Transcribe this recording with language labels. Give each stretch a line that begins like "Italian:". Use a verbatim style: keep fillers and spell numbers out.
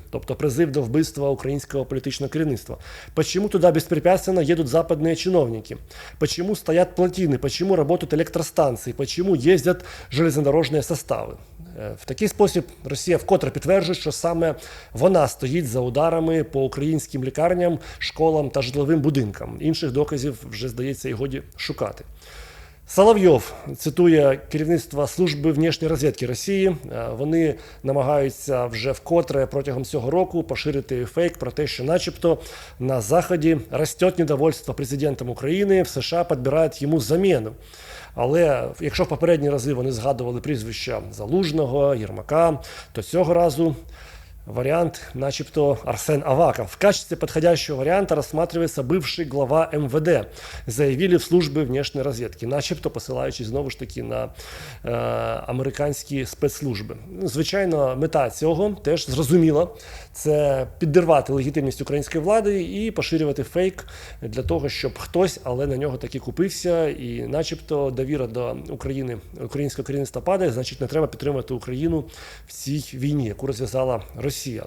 Ukrainian: Тобто призыв до вбивства
Russian: украинского политического
Ukrainian: керівництва.
Russian: «Почему туда беспрепятственно едут западные чиновники? Почему стоят плотины? Почему работают электростанции? Почему ездят железнодорожные составы?»
Ukrainian: В такий спосіб Росія вкотре підтверджує, що саме вона стоїть за ударами по українським лікарням, школам та житловим будинкам. Інших доказів вже, здається, і годі шукати. Соловйов цитує керівництво Служби внешньої розвідки Росії. Вони намагаються вже вкотре протягом цього року поширити фейк про те, що начебто на Заході росте недовольство президентом України, в США підбирають йому заміну. Але якщо в попередні рази вони згадували прізвища Залужного, Єрмака, то цього разу вариант, начебто, Арсен Аваков.
Russian: В качестве подходящего варианта рассматривается бывший глава МВД, заявили в службе внешней разведки,
Ukrainian: начебто посилаючись знову ж таки на е, американські спецслужби. Звичайно, мета цього теж зрозуміла. Це підірвати легітимність української влади і поширювати фейк для того, щоб хтось, але на нього таки купився. І начебто довіра до України, українського керівництва падає, значить не треба підтримувати Україну в цій війні, яку розв'язала Росія. Росія.